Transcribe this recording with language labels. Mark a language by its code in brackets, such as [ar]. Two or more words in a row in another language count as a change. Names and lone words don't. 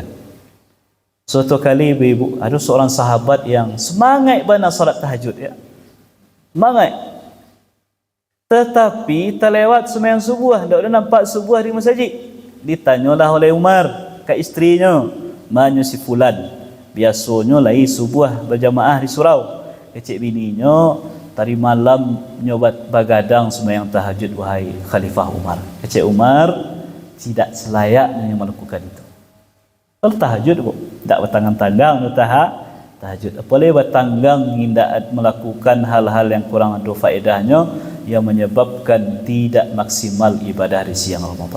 [id] Suatu kali ibu, ada seorang sahabat yang semangat banget salat tahajud ya. Semangat. Tetapi terlewat sembahyang subuh, tak ada nampak subuh di masjid. Ditanyalah oleh Umar ke isterinya, "Mana si fulan? [min] Biasanya lai subuh berjamaah di surau." Kecik bininya, "Tadi malam nyobat bagadang sembahyang tahajud wahai Khalifah Umar." Kecik Umar, [id] tidak selayaknya yang melakukan itu. [min] Kalau tahajud kok tak bertanggang-tanggang tahajud. [id] Apalagi bertanggang hendak melakukan hal-hal yang kurang ada faedahnya yang menyebabkan tidak maksimal ibadah di siang Ramadan.